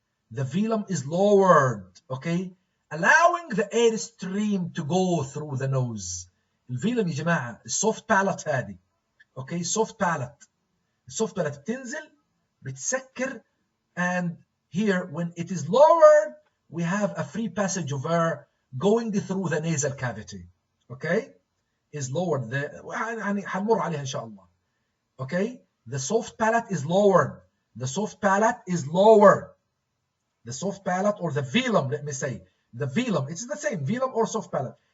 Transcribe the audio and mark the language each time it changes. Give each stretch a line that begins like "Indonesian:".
English: The velum is lowered, okay, allowing the air stream to go through the nose.
Arabic: الفيلم يا جماعة السوفت بالات هذه، okay, soft palate. السوفت بالات بتنزل بتسكر،
English: and here when it is lowered we have a free passage of air going through the nasal cavity, okay, is lowered.
Arabic: يعني هنمر عليها إن شاء الله.
English: Okay, the soft palate is lowered. The soft palate is lowered. The soft palate, or the velum, let me say, the velum, it's the same, velum or soft palate.